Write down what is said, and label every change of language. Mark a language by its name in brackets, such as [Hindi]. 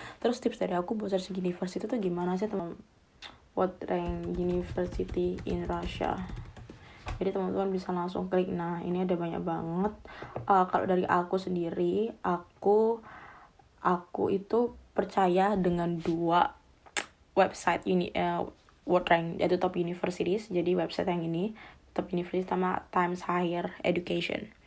[Indonesian] Terus tips dari aku buat searching university itu gimana sih teman? [English] What rank university in Russia? [Indonesian] Jadi teman-teman bisa langsung klik. Nah ini ada banyak banget. Kalau dari aku sendiri, aku itu percaya dengan 2 website ini, World Rank, yaitu top universities. Jadi website yang ini top university sama Times Higher Education.